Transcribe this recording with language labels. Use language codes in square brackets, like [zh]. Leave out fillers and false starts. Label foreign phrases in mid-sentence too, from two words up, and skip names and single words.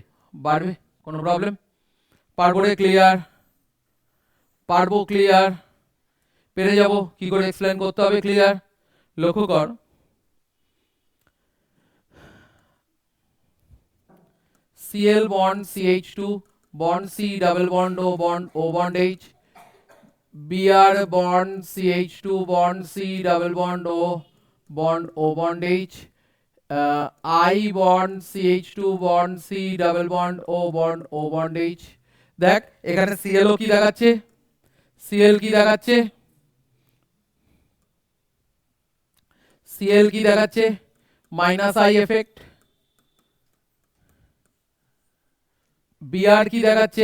[bn] বাড়বে। কোনো প্রবলেম? পারবো রে? ক্লিয়ার? পারবো? ক্লিয়ার? পেরে যাব? কি করে এক্সপ্লেন করতে হবে? ক্লিয়ার? লক্ষ্য কর, [en] Cl bond CH2 bond C double bond O bond O bond H, Br bond CH2 bond C double bond O bond O bond H, I bond CH2 bond C double bond O bond O bond H। [bn] দেখ এখানে Cl কি দেখাচ্ছে? Cl কি দেখাচ্ছে? Cl কি দেখাচ্ছে? [en] minus I effect. [bn] Br কি দেখাচ্ছে?